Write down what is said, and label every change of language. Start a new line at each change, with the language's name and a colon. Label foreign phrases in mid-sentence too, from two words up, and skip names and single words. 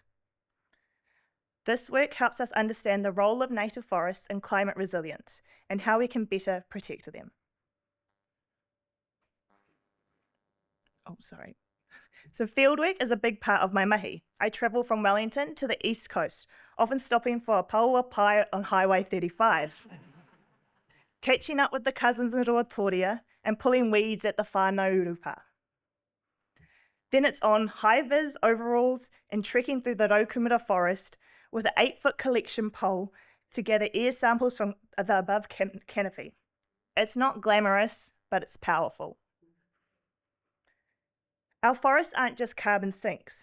English: This work helps us understand the role of native forests in climate resilience and how we can better protect them. So fieldwork is a big part of my mahi. I travel from Wellington to the east coast, often stopping for a paua pai on Highway 35. Catching up with the cousins in Ruatoria and pulling weeds at the
Māori: whānau urupa.
English: Then it's on high-vis overalls and trekking through the Raukumara forest with an 8-foot collection pole to gather air samples from the above canopy. It's not glamorous, but it's powerful. Our forests aren't just carbon sinks.